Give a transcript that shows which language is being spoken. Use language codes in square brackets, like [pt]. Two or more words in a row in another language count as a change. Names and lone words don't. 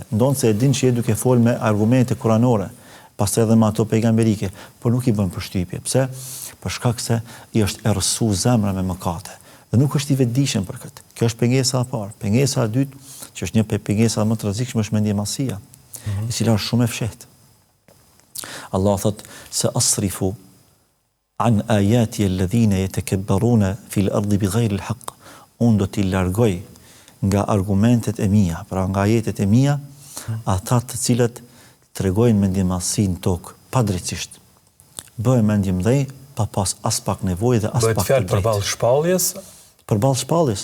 [sq] Ndonse e din që je duke fol me argumente kuranore, pastaj edhe me ato pejgamberike, por nuk i bën përshtypje. Pse? Për shkak se i është errësuar zemra me mëkate. Dhe nuk është i vetëdijshëm për këtë. Kjo është pengesa e parë. Pengesa e dytë, që është një pengesa më të rrezikshme, është mendjemasia, e cila është shumë e fshehtë. [ar] Allah [sq] thot se [ar] أصرف عن آياتي الذين يتكبرون في الأرض بغير الحق. [sq] Unë do t'i largoj nga argumentet e mia, pra nga ajetet e mia, ata të cilët tregojnë mendjemasi në tokë, padrejtisht. Bëhen mendjemdhej pa pas as pak nevojë dhe as pak të drejtë. Bëhet fjalë përballë shpalljes? Përballë shpalljes.